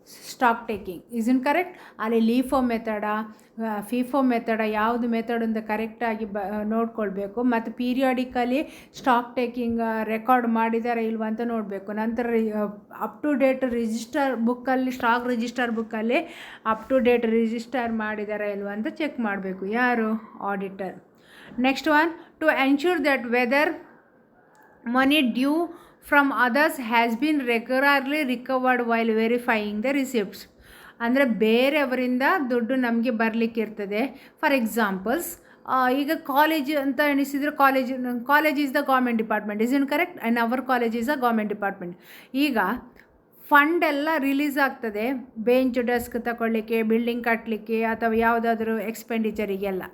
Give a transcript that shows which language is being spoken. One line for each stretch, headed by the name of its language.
English: Stock taking isn't correct?
Kannada: ಅಲ್ಲಿ ಲೀಫೋ ಮೆಥಡ, FIFO ಮೆಥಡ, ಯಾವುದು method ಅಂತ ಕರೆಕ್ಟಾಗಿ ನೋಡ್ಕೊಳ್ಬೇಕು. ಮತ್ತು ಪೀರಿಯಾಡಿಕಲಿ ಸ್ಟಾಕ್ ಟೇಕಿಂಗ್ ರೆಕಾರ್ಡ್ ಮಾಡಿದಾರ ಇಲ್ವ ಅಂತ ನೋಡಬೇಕು. ನಂತರ ಅಪ್ ಟು ಡೇಟ್ ರಿಜಿಸ್ಟರ್ ಬುಕ್ಕಲ್ಲಿ, ಸ್ಟಾಕ್ ರಿಜಿಸ್ಟರ್ ಬುಕ್ಕಲ್ಲಿ ಅಪ್ ಟು ಡೇಟ್ ರಿಜಿಸ್ಟರ್ ಮಾಡಿದಾರ ಇಲ್ವ ಅಂತ ಚೆಕ್ ಮಾಡಬೇಕು. ಯಾರು? Auditor.
English: Next one, to ensure that whether money due from others has been regularly recovered while verifying the receipts.
Kannada: ಅಂದರೆ ಬೇರೆಯವರಿಂದ ದುಡ್ಡು ನಮಗೆ ಬರಲಿಕ್ಕಿರ್ತದೆ.
English: for examples,
Kannada: ಈಗ ಕಾಲೇಜ್ ಅಂತ ಎಣಿಸಿದರೆ
English: College is the government department. Isn't correct? And our college is a government department.
Kannada: ಈಗ fund ಎಲ್ಲ release ಆಗ್ತದೆ bench desk ತಗೊಳ್ಳಿಕ್ಕೆ, ಬಿಲ್ಡಿಂಗ್ ಕಟ್ಟಲಿಕ್ಕೆ ಅಥವಾ ಯಾವುದಾದ್ರೂ ಎಕ್ಸ್ಪೆಂಡಿಚರಿಗೆಲ್ಲ.